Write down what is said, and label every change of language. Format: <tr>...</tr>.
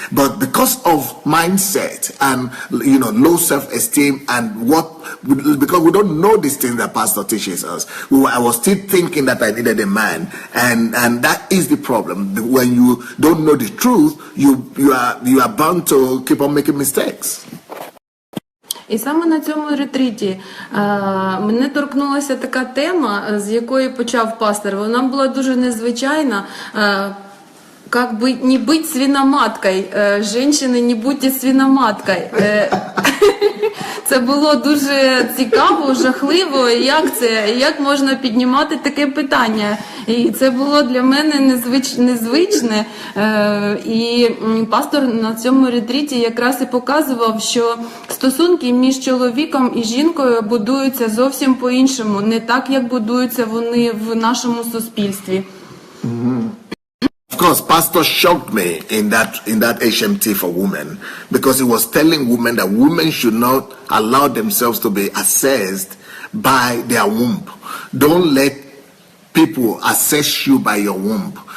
<en>But because of mindset and low self-esteem and because we don't know these things that Pastor teaches us, I was still thinking that I needed a man, and that is the problem. When you don't know the truth, you are bound to keep on making mistakes.</en> <uk>І саме на цьому ретріті мене торкнулася така тема, з якої почав пастор. Вона була дуже незвичайна.</uk> <ru>Как бы не быть свиноматкой. Женщины, не будьте свиноматкой.</ru> <uk>Це було дуже цікаво, жахливо, як можна піднімати таке питання. І це було для мене незвичне. І пастор на цьому ретріті якраз і показував, що стосунки між чоловіком і жінкою будуються зовсім по-іншому, не так, як будуються вони в нашому суспільстві.</uk> <en>Of course, Pastor shocked me in that HMT for women, because he was telling women that women should not allow themselves to be assessed by their womb. Don't let people assess you by your womb.</en>